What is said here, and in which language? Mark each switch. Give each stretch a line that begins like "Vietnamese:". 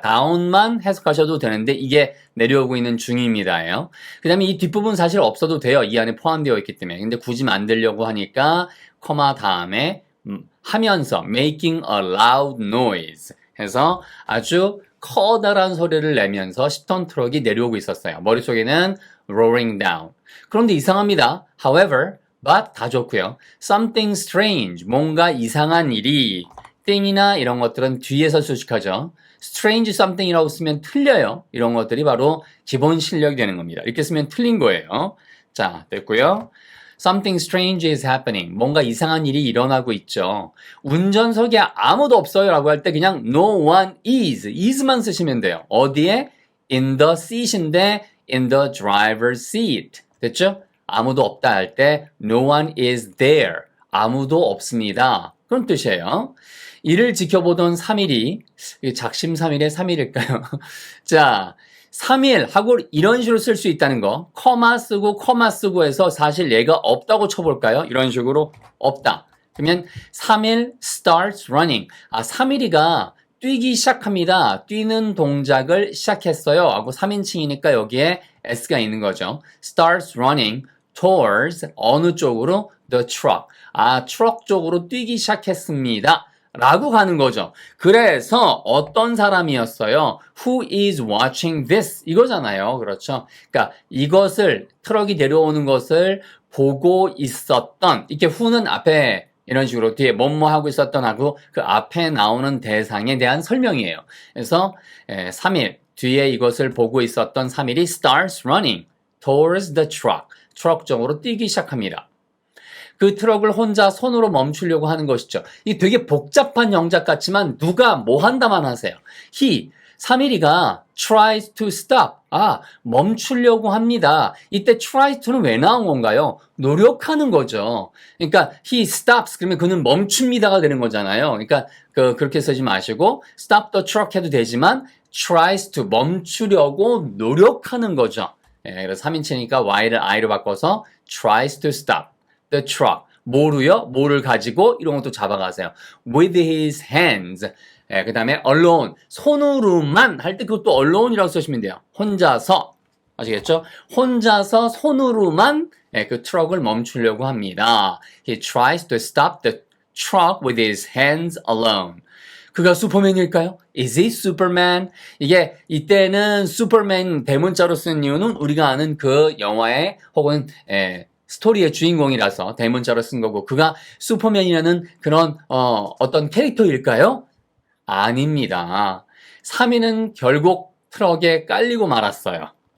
Korean: down만 해석하셔도 되는데 이게 내려오고 있는 중입니다예요. 그 다음에 이 뒷부분 사실 없어도 돼요. 이 안에 포함되어 있기 때문에. 근데 굳이 만들려고 하니까 코마 다음에 하면서
English: making a loud noise
Korean: 해서 아주 커다란 소리를 내면서 10톤 트럭이 내려오고 있었어요. 머릿속에는
English: roaring down.
Korean: 그런데 이상합니다.
English: However, but
Korean: 다 좋고요.
English: Something strange,
Korean: 뭔가 이상한 일이 thing이나 이런 것들은 뒤에서 수식하죠.
English: strange something
Korean: 이라고 쓰면 틀려요. 이런 것들이 바로 기본 실력이 되는 겁니다. 이렇게 쓰면 틀린 거예요. 자, 됐고요.
English: Something strange is happening.
Korean: 뭔가 이상한 일이 일어나고 있죠. 운전석에 아무도 없어요 라고 할 때 그냥
English: no one is
Korean: 만 쓰시면 돼요. 어디에?
English: in the seat인데 in the driver's seat.
Korean: 됐죠? 아무도 없다 할 때
English: no one is there.
Korean: 아무도 없습니다. 그런 뜻이에요. 이를 지켜보던 3일이 작심삼일의 3일일까요? 자, 3일 하고 이런 식으로 쓸 수 있다는 거. 커마 쓰고 해서 사실 얘가 없다고 쳐볼까요? 이런 식으로 없다. 그러면 3일
English: starts running.
Korean: 3일이가 뛰기 시작합니다. 뛰는 동작을 시작했어요. 하고 3인칭이니까 여기에 s가 있는 거죠.
English: starts running towards
Korean: 어느 쪽으로?
English: the truck.
Korean: 트럭 쪽으로 뛰기 시작했습니다. 라고 가는 거죠. 그래서 어떤 사람이었어요?
English: Who is watching this?
Korean: 이거잖아요. 그렇죠? 그러니까 이것을 트럭이 내려오는 것을 보고 있었던 이렇게 who는 앞에 이런 식으로 뒤에 뭐뭐 하고 있었던 하고 그 앞에 나오는 대상에 대한 설명이에요. 그래서 3일 뒤에 이것을 보고 있었던 3일이
English: starts running towards the truck.
Korean: 트럭 쪽으로 뛰기 시작합니다. 그 트럭을 혼자 손으로 멈추려고 하는 것이죠. 이 되게 복잡한 영작 같지만 누가 뭐 한다만 하세요.
English: He, 3일이가 tries to stop.
Korean: 멈추려고 합니다. 이때 tries to는 왜 나온 건가요? 노력하는 거죠. 그러니까 he stops 그러면 그는 멈춥니다가 되는 거잖아요. 그러니까 그렇게 쓰지 마시고
English: stop the truck
Korean: 해도 되지만
English: tries to
Korean: 멈추려고 노력하는 거죠. 그래서 3인칭이니까 y를 i로 바꿔서
English: tries to stop the truck.
Korean: 뭐를 가지고 이런 것도 잡아가세요.
English: with his hands.
Korean: 그 다음에
English: alone.
Korean: 손으로만 할 때 그것도 alone이라고 쓰시면 돼요. 혼자서. 아시겠죠? 혼자서 손으로만 그 트럭을 멈추려고 합니다.
English: He tries to stop the truck with his hands alone.
Korean: 그가 슈퍼맨일까요?
English: Is he Superman?
Korean: 이게 이때는 슈퍼맨 대문자로 쓴 이유는 우리가 아는 그 영화의 혹은 스토리의 주인공이라서 대문자로 쓴 거고 그가 슈퍼맨이라는 그런 어떤 캐릭터일까요? 아닙니다. 3위는 결국 트럭에 깔리고 말았어요.